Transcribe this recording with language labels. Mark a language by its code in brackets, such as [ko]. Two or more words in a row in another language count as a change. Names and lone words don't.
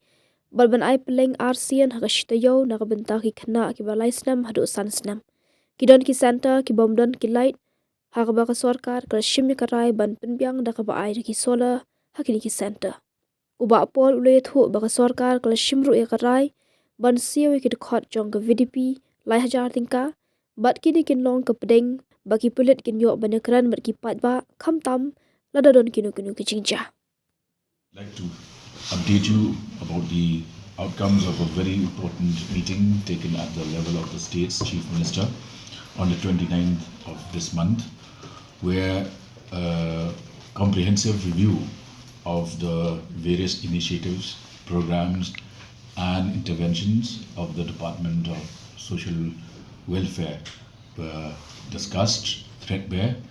[kha] Balban ai peleng arsian ha shitayo na kabenta ki khana ki balai snam hadu sansnam kidon ki center ki bomdon ki light ha ka ba ka sarkar ka shim ka rai ban Pynbiang da ka ba ai ki solar ha ki center uba pol ule thu ba ka sarkar ka shimru e ka rai ban siwi ki khot jong ka VDP lai hajar tingka bat ki ni kin long ka pedeng baki pulit kin yo banekran bat ki pat ba kham tam lada don kinu ki jingja [en] Like to update you about the outcomes of a very important meeting taken at the level of the state's chief minister on the 29th of this month, where a comprehensive review of the various initiatives, programs and interventions of the Department of Social Welfare were discussed threadbare.